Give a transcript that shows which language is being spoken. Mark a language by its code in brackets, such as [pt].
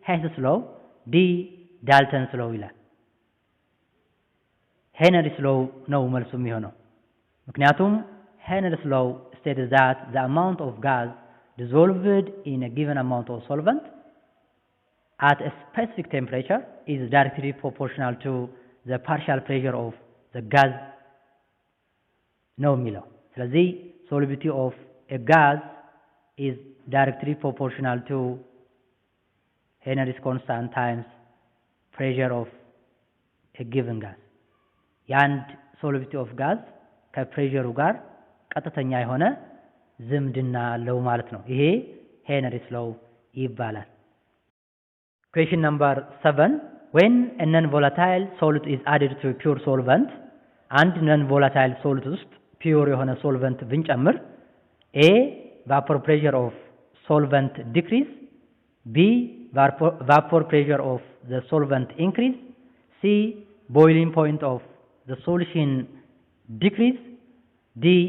[en] Hess's law, D. Dalton's law ይላል። Henry's law [am] ነው መልሱ የሚሆነው። ምክንያቱም [en] Henry's law states that the amount of gas dissolved in a given amount of solvent at a specific temperature is directly proportional to the partial pressure of the gas [am] ነው የሚለው። ስለዚህ [en] solubility of a gas is directly proportional to Henry's constant times pressure of a given gas. [am] የአንድ solubility of gas ከፕሬሸሩ ጋር ቀጥተኛ የሆነ ዝምድና አለው ማለት ነው። ይሄ Henry's law ይባላል። [en] Question number 7. When a non-volatile solute is added to a pure solvent, አንድ non-volatile solute [am] ውስጥ pure የሆነ solvent ብንጨምር [en] A. Vapor pressure of solvent decrease, B. Vapor pressure of the solvent increase, C. Boiling point of the solution decrease, D.